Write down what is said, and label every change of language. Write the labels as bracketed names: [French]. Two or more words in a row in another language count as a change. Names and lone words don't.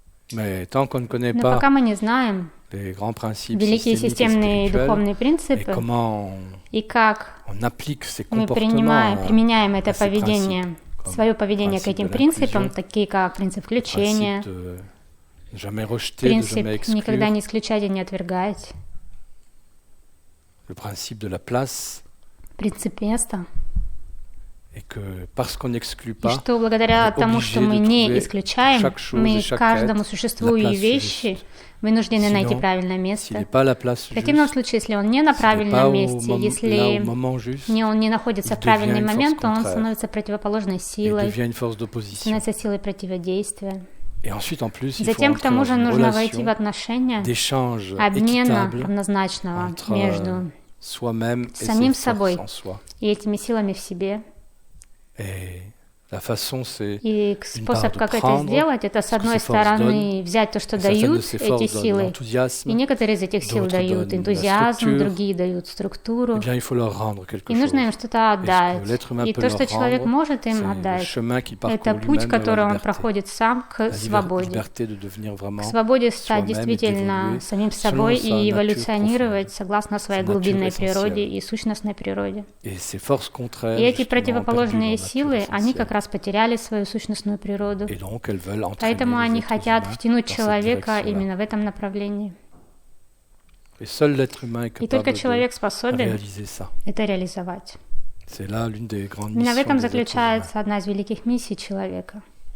[French] Mais tant qu'on ne connaît [Russian] Но [French] pas [Russian] пока мы не знаем [French] les grands principes [Russian] великие [French] systémiques et [Russian] системные и [French] spirituels [Russian] духовные [French] et [Russian] принципы, [French] comment [Russian] и как [French] on applique ces [Russian] мы [French] comportements [Russian] применяем это [French] à ces principes, [Russian] поведение, [French] comme [Russian] свое поведение к [French] principe de [Russian] этим принципам, [French] l'inclusion, [Russian] такие как принцип включения, [French] principe de ne jamais rejeter, de [Russian] принцип [French] jamais [Russian] никогда [French] exclure, [Russian] не исключать и не отвергать, [French] le principe de la place, [Russian] принцип места, [French] et que parce qu'on n'exclut [Russian] и [French] pas, [Russian] что благодаря [French] on est [Russian] тому, что [French] obligé [Russian] мы [French] de [Russian] не [French] trouver [Russian] исключаем, [French] chaque chose [Russian] мы [French] et chaque [Russian] каждому [French] être [Russian] существу [French] la [Russian] и [French] place [Russian] вещи [French] juste. [Russian] вынуждены найти [French] Sinon, [Russian] правильное [French] s'il n'est [Russian] место. [French] pas à la place [Russian] В противном [French] juste, [Russian] случае, если он не на [French] s'il n'est pas [Russian] правильном месте, [French] là au [Russian] если [French] moment juste, [Russian] он не находится [French] il [Russian] в правильный [French] devient une [Russian] момент, [French] force [Russian] то он [French] contraire. [Russian] становится противоположной [French] il [Russian] силой, [French] devient une force d'opposition. [Russian] становится силой противодействия. [French] Et ensuite, en plus, il faut [Russian] Затем, к [French] entrer [Russian] тому [French] dans [Russian] же, [French] une [Russian] нужно войти в [French] relation [Russian] отношения [French] d'échange [Russian] обмена [French] équitable [Russian] равнозначного [French] entre [Russian] между [French] soi-même et [Russian] самим [French] ses [Russian] собой [French] forces en soi. [Russian] и этими силами в себе. [French] Et la façon, c'est [Russian] И [French] d'une [Russian] способ, [French] part de [Russian] как это [French] prendre [Russian] сделать, это с [French] ce que [Russian] одной [French] ces forces [Russian] стороны взять то, что [French] et certaines de [Russian] дают [French] ces [Russian] эти [French] forces donnent [Russian] силы, и [French] l'enthousiasme, [Russian] некоторые из этих сил [French] d'autres [Russian] дают [French] donnent la [Russian] энтузиазм, [French] structure. [Russian] другие дают [French] Eh [Russian] структуру, [French] bien, il faut leur rendre quelque [Russian] и нужно [French] chose. [Russian] им что-то отдать. [French] l'être humain [Russian] И [French] peut [Russian] то, [French] leur [Russian] что человек [French] rendre, [Russian] может [French] C'est [Russian] им [French] le [Russian] отдать, [French] chemin qui parcourt [Russian] это путь, [French] lui-même vers [Russian] который [French] la [Russian] он [French] liberté. [Russian] проходит сам к [French] La [Russian] свободе. [French] liberté de devenir [Russian] К [French] vraiment [Russian] свободе стать [French] soi-même et [Russian] действительно [French] d'évoluer [Russian] самим собой [French] selon sa [Russian] и [French] nature [Russian] эволюционировать [French] profonde, [Russian] согласно своей [French] sa nature [Russian] глубинной природе [French] essentielle. [Russian] и сущностной природе. [French] Et ces forces contraires, [Russian] И эти [French] justement, ont perdu [Russian] противоположные [French] leur nature [Russian] силы, они [French] essentielle. [Russian] как раз потеряли свою сущностную природу. [French] Et donc, elles veulent entraîner [Russian] Поэтому [French] les [Russian] они [French] êtres [Russian] хотят [French] humains [Russian] втянуть [French] dans cette [Russian] человека [French] direction-là. [Russian] именно в этом направлении. [French] Et seul l'être humain est [Russian] И только [French] capable [Russian] человек [French] de [Russian] способен [French] réaliser ça. [Russian] это реализовать. [French] C'est là l'une des grandes [Russian] Именно в [French] missions [Russian] этом [French] des êtres humains. [Russian] заключается одна из великих миссий человека.